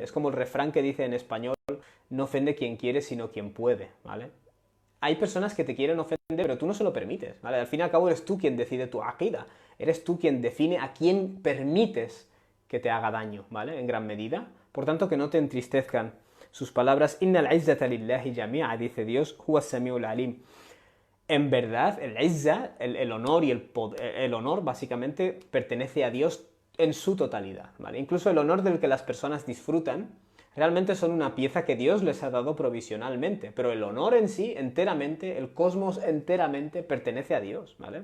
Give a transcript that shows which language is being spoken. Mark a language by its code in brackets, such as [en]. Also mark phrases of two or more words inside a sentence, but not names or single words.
[es] Es como el refrán que dice en español, no ofende quien quiere, sino quien puede, ¿vale? Hay personas que te quieren ofender, pero tú no se lo permites, ¿vale? Al fin y al cabo eres tú quien decide tu aqida. Eres tú quien define a quién permites que te haga daño, ¿vale? En gran medida. Por tanto, que no te entristezcan sus palabras. [ar] إن العزة لله جميعا, [es] dice Dios, [ar] هو السميع العليم. [es] En verdad, el izza, el honor y el honor básicamente pertenece a Dios en su totalidad, ¿vale? Incluso el honor del que las personas disfrutan realmente son una pieza que Dios les ha dado provisionalmente, pero el honor en sí, enteramente, el cosmos enteramente pertenece a Dios, ¿vale?